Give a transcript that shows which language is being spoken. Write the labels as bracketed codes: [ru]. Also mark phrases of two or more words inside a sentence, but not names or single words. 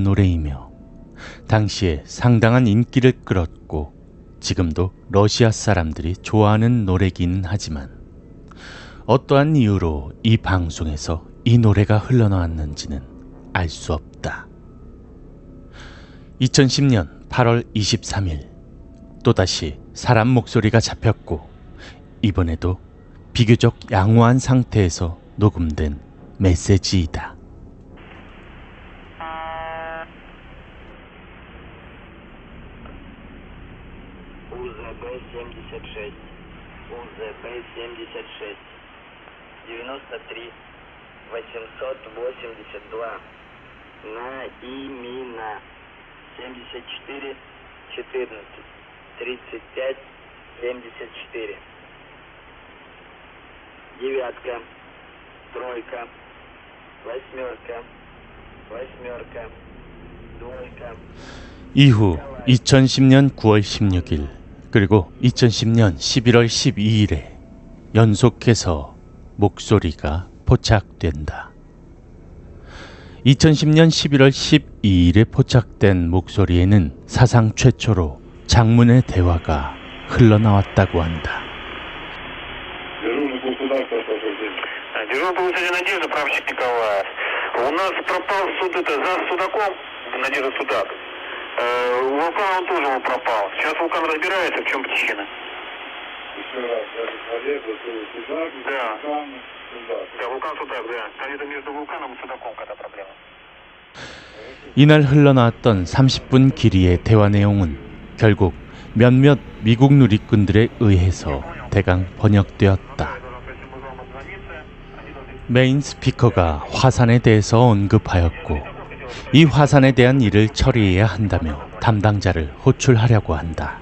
[ko] 노래이며 당시에 상당한 인기를 끌었고 지금도 러시아 사람들이 좋아하는 노래기는 하지만 어떠한 이유로 이 방송에서 이 노래가 흘러나왔는지는 알 수 없다. 2010년 8월 23일 또다시 사람 목소리가 잡혔고 이번에도 비교적 양호한 상태에서 녹음된 메시지이다. [ru] УЗБ-76, УЗБ-76, 93, 882, Наимина, 74, 14, 35, 74. Девятка, тройка, восьмерка, восьмерка, двойка. [ko] 이후 2010년 9월 16일 그리고 2010년 11월 12일에 연속해서 목소리가 포착된다. 2010년 11월 12일에 포착된 목소리에는 사상 최초로 장문의 대화가 흘러나왔다고 한다. [ru] Дежурный полномочия Надежда, прапорщик Николаев. У нас пропал за Судаком, Надежда Судак. Вулкан он тоже пропал. Сейчас вулкан разбирается, в чем причина. Еще раз, Судак, Да. Судак. Да, вулкан Судак, да. Там это между вулканом и Судаком какая-то проблема. [ko] 이날 흘러나왔던 30분 길이의 대화 내용은 결국 몇몇 미국 누리꾼들에 의해서 대강 번역되었다. 메인 스피커가 화산에 대해서 언급하였고 이 화산에 대한 일을 처리해야 한다며 담당자를 호출하려고 한다.